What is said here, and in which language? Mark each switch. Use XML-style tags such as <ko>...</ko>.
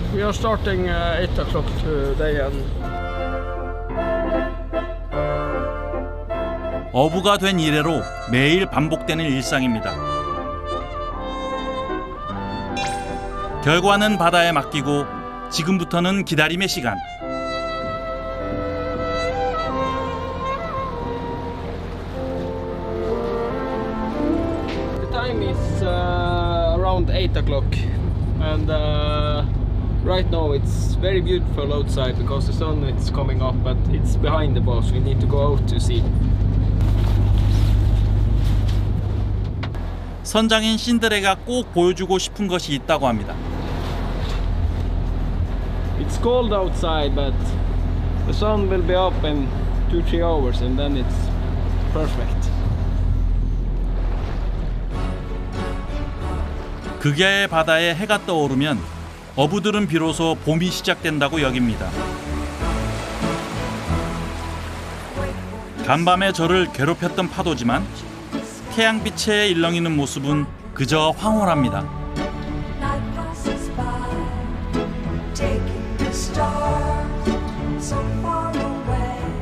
<en>We are starting 8 o'clock today and</en> <ko>어부가 된 이래로 매일 반복되는 일상입니다. 결과는 바다에 맡기고 지금부터는 기다림의 시간.</ko> <en>the time is around 8 o'clock and right now it's very beautiful outside because the sun is coming up, but it's behind the boat. We need to go out to see.</en> <ko>선장인 신드레가 꼭 보여주고 싶은 것이 있다고 합니다.</ko> <en>It's cold outside, but the sun will be up in 2-3 hours and then it's perfect.</en> <ko>극야의 바다에 해가 떠오르면 어부들은 비로소 봄이 시작된다고 여깁니다. 간밤에 저를 괴롭혔던 파도지만 태양빛에 일렁이는 모습은 그저 황홀합니다.</ko> <en>Night passes by, taking the stars so far away.</en>